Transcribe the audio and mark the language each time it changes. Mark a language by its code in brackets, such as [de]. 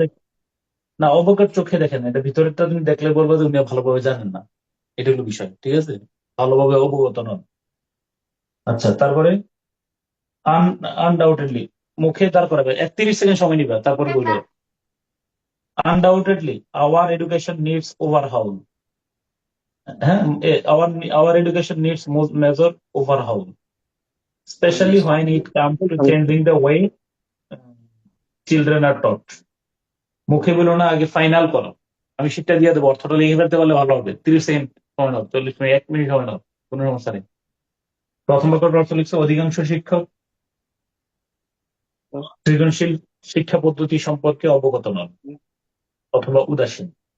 [bn] দেখ, না অবজ্ঞার চোখে দেখেন, এটা ভিতরেরটা তুমি দেখলে বলবো যে উনি ভালোভাবে জানেন না, এটা হলো বিষয়, ঠিক আছে? ভালোভাবে অবগত নন। আচ্ছা, তারপরে আনডাউটেডলি, মুখে দাঁড় করাবে, 31 সেকেন্ড সময় নিবে, তারপরে বলবে [en] Undoubtedly our education needs overhaul. হ্যাঁ, our education needs major overhaul, especially when it comes to changing the way children are taught. [bn] মুখে বলো না, আগে ফাইনাল করো। আমি সেটা দিয়ে দেবো, অর্থটা লিখে ফেলতে পারলে ভালো হবে। 30 সেকেন্ড সময় নাও, 40 মিনিট, 1 মিনিট সময় নাও, কোনো সমস্যা নেই। প্রথম বাক্যটার অর্থ লিখছে অধিকাংশ শিক্ষক সৃজনশীল শিক্ষা পদ্ধতি সম্পর্কে অবগত নন অথবা উদাসীন।